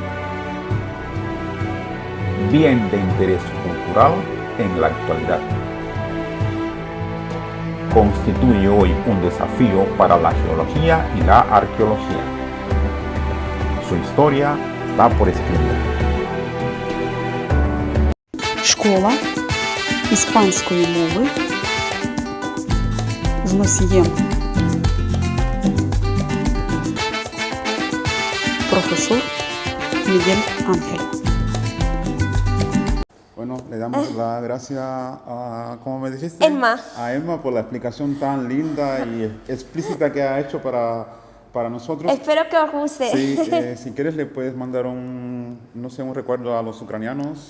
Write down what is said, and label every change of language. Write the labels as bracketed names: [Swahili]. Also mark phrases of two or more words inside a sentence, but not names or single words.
[Spanish] Bien de interés cultural en la actualidad. Constituye hoy un desafío para la geología y la arqueología. Su historia está por escribir. [Ukrainian] Школа іспанської мови з носієм професор Miguel Ángel. [Spanish] Bueno, le damos las gracias a, ¿cómo me dijiste? Emma. A Emma por la explicación tan linda y explícita que ha hecho para nosotros. Espero que os guste. Sí, si quieres le puedes mandar un recuerdo a los ucranianos.